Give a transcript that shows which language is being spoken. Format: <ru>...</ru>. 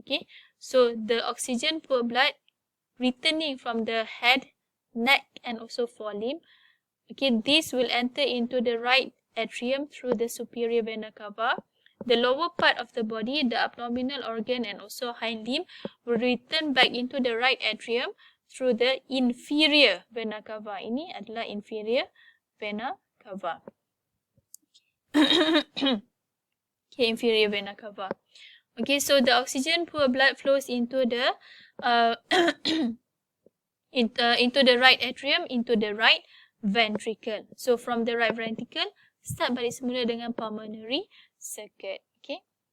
<en>Okay, so the oxygen poor blood returning from the head, neck and also forelimb, okay, this will enter into the right atrium through the superior vena cava. The lower part of the body, the abdominal organ and also hind limb, will return back into the right atrium through the inferior vena cava.</en> <ms>Ini adalah inferior vena cava.</ms> <en>Okay, inferior vena cava. Okay, so the oxygen poor blood flows into the into the right atrium, into the right ventricle. So from the right ventricle, start</en> <ms>balik semula dengan</ms> <en>pulmonary circuit. Okay.</en>